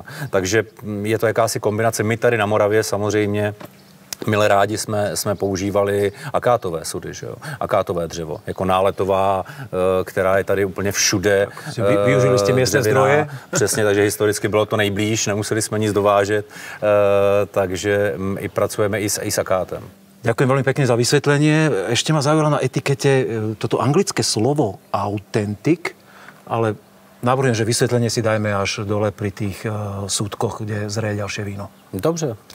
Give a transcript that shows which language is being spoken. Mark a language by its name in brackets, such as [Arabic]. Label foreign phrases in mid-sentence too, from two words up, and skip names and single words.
[Czech] Takže je to jakási kombinace. My tady na Moravě samozřejmě milé rádi jsme používali akátové sudy, že jo? Akátové dřevo, jako náletová, která je tady úplně všude. Využili jste místní zdroje? Přesně, takže historicky bylo to nejblíž, nemuseli jsme nic dovážet, takže i pracujeme i s akátem. [Slovak] Ďakujem veľmi pekne za vysvetlenie. Ešte ma zaujalo na etikete toto anglické slovo authentic, ale navrhujem, že vysvetlenie si dajme až dole pri tých súdkoch, kde zreje ďalšie víno. [Czech] Dobře.